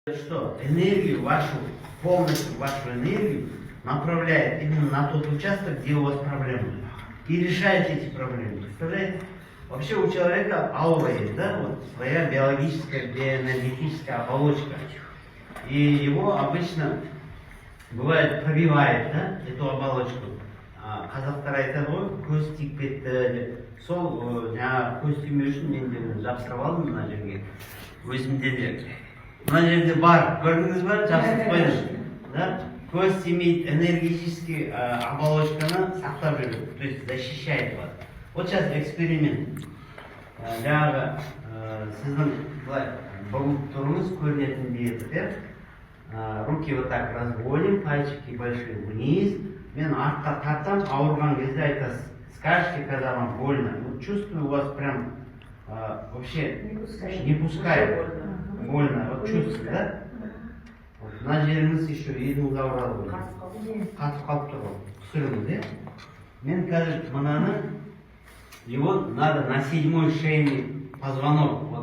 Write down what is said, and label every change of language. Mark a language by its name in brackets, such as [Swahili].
[Russian] Что энергию вашу, полностью вашу энергию направляет именно на тот участок, где у вас проблемы. И решаете эти проблемы. Представляете? Вообще у человека аура есть, да, вот своя биологическая, биоэнергетическая оболочка. И его обычно бывает пробивает, да, эту оболочку. [Kazakh] Қазақтар айтады ғой, көз тиіп кетті деп. Сол жаңағы көз тимеу үшін мен де жабыстырып алдым мына жерге. Өзімде де. Мына жерде бар, көрдіңіз ба? Жабыстырып қойдым. Да? Көз тимейді, [Russian] энергетический [Kazakh] оболочканы сақтап жүреді, [Russian] то есть защищает вас. Вот сейчас эксперимент. [Kazakh] Жаңағы сіздің былай бұғып тұрыңыз, көрінетіндей етіп, [Russian] руки вот так разводим, пальчики большие вниз. [Kazakh] Мен артқа тартам, ауырған кезде айтасыз. [Russian] Скажете, когда вам больно. Вот чувствую, у вас прям вообще не пускает. Больно. Вот чувствуете, да? [Kazakh] Вот, мына жеріңіз еще едіңіз ауырады ғой. Қатып қалып тұр ғой. Түсіріңіз, да? Мен қазір мынаны, [Russian] его надо на 7-й шейный позвонок.